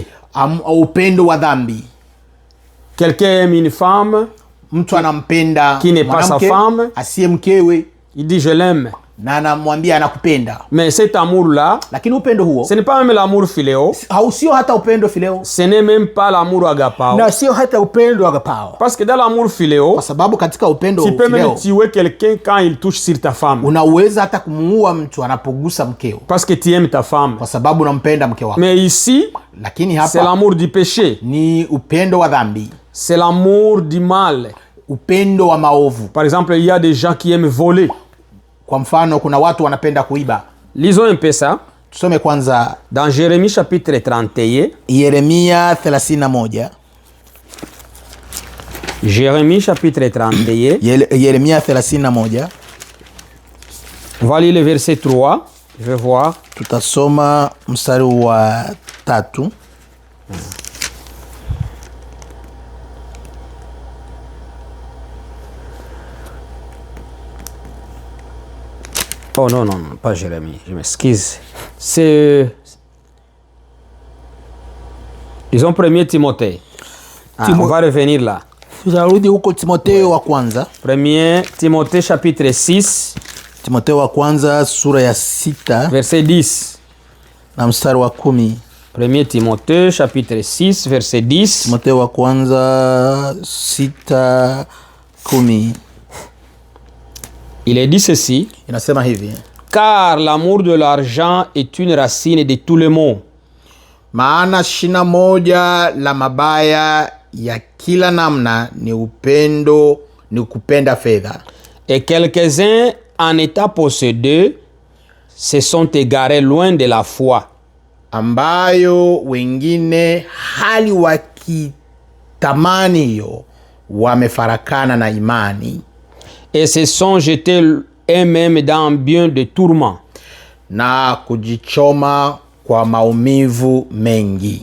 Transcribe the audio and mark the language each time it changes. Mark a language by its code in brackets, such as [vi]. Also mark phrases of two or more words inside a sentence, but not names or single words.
[sw] Upendo wa dhambi. [fr] Quelqu'un aime une femme, [sw] mtu anampenda [fr] qui n'est pas sa femme, [sw] asiye mkewe, [fr] il dit je l'aime, [sw] na anamwambia anakupenda. [fr] Mais cet amour-là, [sw] lakini upendo huo, [fr] ce n'est pas même l'amour philéo. [sw] Sio hata upendo phileo. [fr] Ce n'est même pas l'amour agapao. [sw] Na sio hata upendo agapao. [fr] Parce que dans l'amour philéo, [sw] kwa sababu katika upendo [fr] tu peux même tuer quelqu'un quand il touche sur ta femme. [sw] Unaweza hata kumuua mtu anapogusa mkeo. [fr] Parce que tu aimes ta femme. [sw] Kwa sababu unampenda mke wako. [fr] Mais ici, [sw] lakini hapa, [fr] c'est l'amour du péché. [sw] Ni upendo wa dhambi. [fr] C'est l'amour du mal. [sw] Upendo wa maovu. [fr] Par exemple, il y a des gens qui aiment voler. [sw] Kwa mfano kuna watu wanapenda kuiba. [fr] Lisons un peu ça. [sw] Tusome kwanza [fr] dans Jérémie chapitre 31. [sw] Yeremia 31. [fr] Jérémie chapitre 31. [sw] Yeremia 31. [fr] On va lire le verset 3. Je vais voir. [sw] Tutasoma mstari wa 3. [fr] Oh non, pas Jérémie, je m'excuse. C'est... Disons 1 Timothée. On va revenir là. [sw] Tutarudi huko Timotheo wa kwanza. [fr] 1 Timothée chapitre 6. [sw] Timotheo wa kwanza sura ya 6. [fr] Verset 10. [sw] Na mstari wa 10. [fr] 1 Timothée chapitre 6 verset 10. [sw] Timotheo wa kwanza 6:10. [fr] Il est dit ceci. [sw] Inasema hivi. [fr] Car l'amour de l'argent est une racine de tous les maux. [sw] Maana shina moja la mabaya ya kila namna ni upendo, ni kupenda fedha. [fr] Et quelques-uns en état possédeux se sont égarés loin de la foi. [sw] Ambayo wengine hali wakitamani hiyo wamefarakana na imani. [fr] Et se sont jetés eux-mêmes dans bien de tourments. [sw] Na kujichoma kwa maumivu mengi.